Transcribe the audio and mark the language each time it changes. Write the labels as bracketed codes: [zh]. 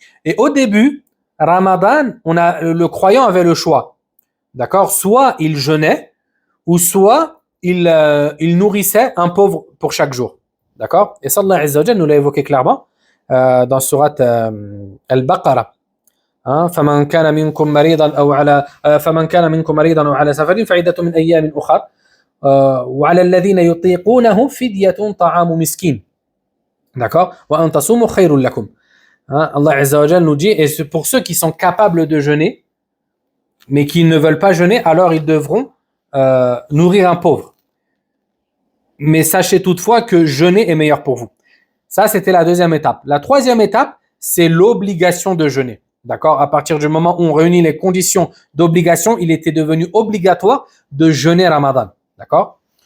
[fr] Et au début, Ramadan, le croyant avait le choix, d'accord, soit il jeûnait, ou soit il nourrissait un pauvre pour chaque jour, d'accord. Et ça, Allah Azza wa Jal nous l'a évoqué clairement dans surat Al-Baqarah. [ar] فمن كان منكم مريضا أو على سفر فعدة من أيام أخر وعلى الذين يطيقونه فدية طعام مسكين, [fr] d'accord, [ar] وأن تصوموا خير لكم. [fr] Allah Azza wa Jal nous dit, et c'est pour ceux qui sont capables de jeûner mais qui ne veulent pas jeûner, alors ils devront nourrir un pauvre. Mais sachez toutefois que jeûner est meilleur pour vous. Ça, c'était la deuxième étape. La troisième étape, c'est l'obligation de jeûner. D'accord? À partir du moment où on réunit les conditions d'obligation, il était devenu obligatoire de jeûner Ramadan. D'accord?